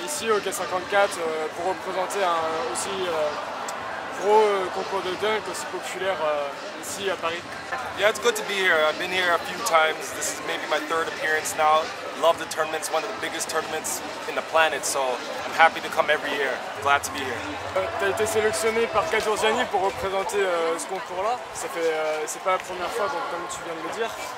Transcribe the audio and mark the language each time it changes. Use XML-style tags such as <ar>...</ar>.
<fr>au K54 pour représenter un aussi gros concours de dunk aussi populaire ici à Paris.</fr> <en>Yeah, it's good to be here. I've been here a few times. This is maybe my third appearance now. Love the tournament. It's one of the biggest tournaments in the planet, so I'm happy to come every year. Glad to be here.</en> <fr>Tu as été sélectionné par Kadourziani pour représenter ce concours-là. C'est pas la première fois, donc comme tu viens de le dire.</fr>